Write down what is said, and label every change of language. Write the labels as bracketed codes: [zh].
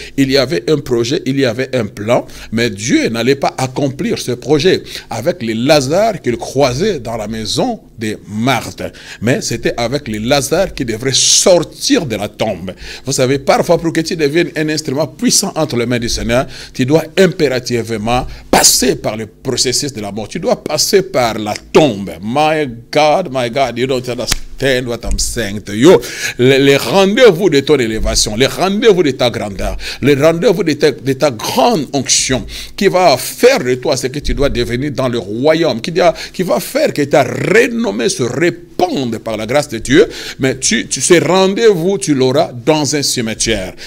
[fr] Il y avait un projet, il y avait un plan, mais Dieu n'allait pas accomplir ce projet avec les Lazare qu'il croisait dans la maison de Marthe, mais c'était avec les Lazare qui devraient sortir de la tombe. Vous savez, parfois pour que tu deviennes un instrument puissant entre les mains du Seigneur, tu dois impérativement passer par le processus de la mort. Tu dois passer par la tombe. [en] My God, you don't understand what I'm saying to you. [fr] Les rendez-vous de ton élévation, les rendez-vous de ta grandeur, les rendez-vous de ta grande onction qui va faire de toi ce que tu dois devenir dans le royaume, qui va faire que ta renommée se répande par la grâce de Dieu, mais ce rendez-vous, tu l'auras dans un cimetière.